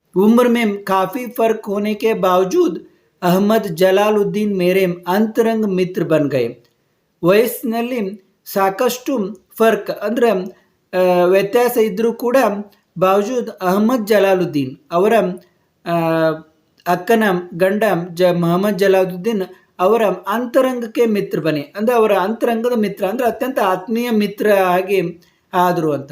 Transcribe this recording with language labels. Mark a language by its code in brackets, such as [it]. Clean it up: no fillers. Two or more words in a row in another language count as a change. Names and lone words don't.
[hi] उम्र में काफ़ी फ़र्क होने के बावजूद अहमद जलालुद्दीन मेरे अंतरंग मित्र बन गए. [kn] ವಯಸ್ಸಿನಲ್ಲಿ ಸಾಕಷ್ಟು ಫರ್ಕ್ ಅಂದರೆ ವ್ಯತ್ಯಾಸ ಇದ್ದರೂ ಕೂಡ ಬಾವಜೂದ್ ಅಹಮದ್ ಜಲಾಲುದ್ದೀನ್ ಅವರ ಅಕ್ಕನ ಗಂಡ ಮೊಹಮ್ಮದ್ ಜಲಾಲುದ್ದೀನ್ ಅವರ ಅಂತರಂಗಕ್ಕೆ ಮಿತ್ರ ಬನೆ ಅಂದರೆ ಅವರ ಅಂತರಂಗದ ಮಿತ್ರ ಅಂದರೆ ಅತ್ಯಂತ ಆತ್ಮೀಯ ಮಿತ್ರ ಆಗಿ ಆದರು ಅಂತ.